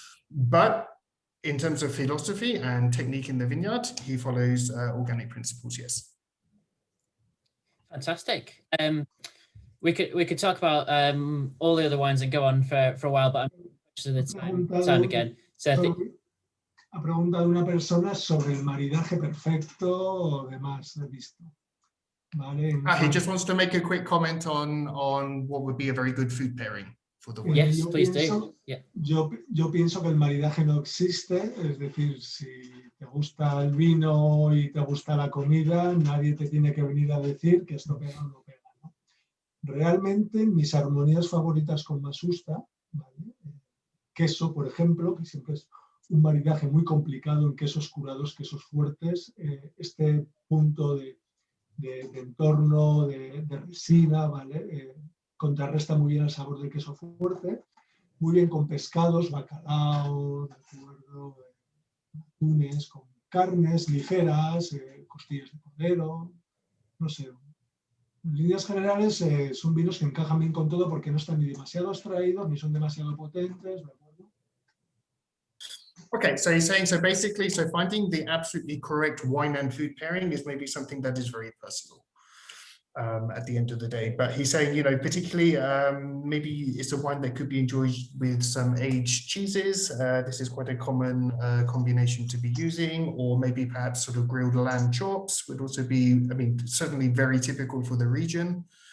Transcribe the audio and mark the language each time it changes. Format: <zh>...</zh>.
<en>But in terms of philosophy and technique in the vineyard, he follows organic principles, yes. Fantastic. We could talk about all the other wines and go on for a while, but I'm conscious of the time again. So I think</en> <es>ha preguntado una persona sobre el maridaje perfecto o demás he visto. Vale.</es> <en>He just wants to make a quick comment on what would be a very good food pairing for the wine. Yes, please do. Yeah.</en> <es>Yo pienso que el maridaje no existe, es decir, si te gusta el vino y te gusta la comida, nadie te tiene que venir a decir que esto pega o no pega, ¿no? Realmente mis armonías favoritas con Masusta, ¿vale? Queso, por ejemplo, que siempre es un maridaje muy complicado en quesos curados, quesos fuertes, este punto de entorno, de resina, ¿vale? Contrarresta muy bien el sabor del queso fuerte, muy bien con pescados, bacalao, de acuerdo, atunes, con carnes ligeras, costillas de cordero, no sé. En líneas generales son vinos que encajan bien con todo porque no están ni demasiado abstraídos ni son demasiado potentes, ¿de acuerdo?</es> <en>Okay, so he's saying, so basically, so finding the absolutely correct wine and food pairing is maybe something that is very personal at the end of the day. But he's saying, you know, particularly maybe it's a wine that could be enjoyed with some aged cheeses. This is quite a common combination to be using, or maybe perhaps sort of grilled lamb chops would also be, I mean, certainly very typical for the region.</en>